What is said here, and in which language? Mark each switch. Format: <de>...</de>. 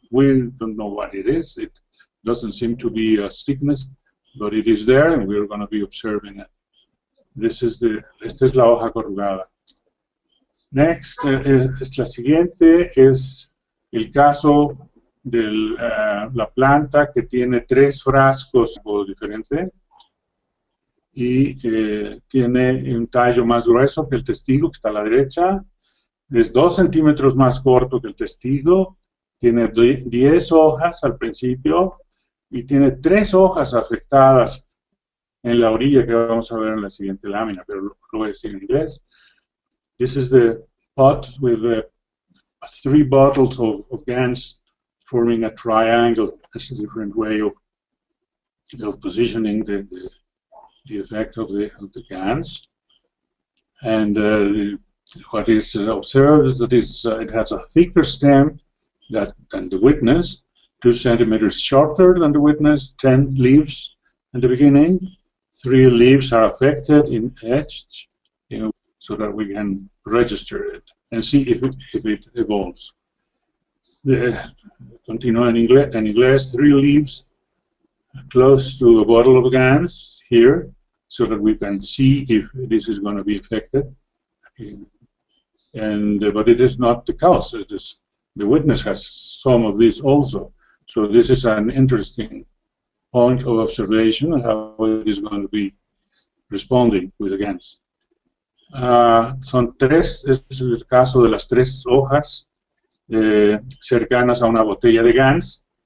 <en>We don't know what it is. It doesn't seem to be a sickness, but it is there, and we're going to be observing it.</en> <es>Esta es la hoja corrugada. Next, la siguiente es el caso de la planta que tiene 3 frascos diferentes y tiene un tallo más grueso que el testigo, que está a la derecha. Es 2 centímetros más corto que el testigo, tiene 10 hojas al principio y tiene 3 hojas afectadas en la orilla que vamos a ver en la siguiente lámina, pero lo voy a decir en inglés.</es> <en>This is the pot with 3 bottles of gans forming a triangle. That's a different way of positioning the effect of the gans. And what is observed is that it has a thicker stem than the witness, 2 centimeters shorter than the witness, 10 leaves in the beginning. 3 leaves are affected in edge, so that we can register it and see if it evolves.</en> <es>Continúa en inglés,</es> <en>3 leaves close to a bottle of gans here, so that we can see if this is going to be affected. But it is not the cause. The witness has some of this also. So this is an interesting point of observation of how it is going to be responding with the gans.</en> <es>Son 3, este es el caso de las 3 hojas cercanas a una botella de gans.</es>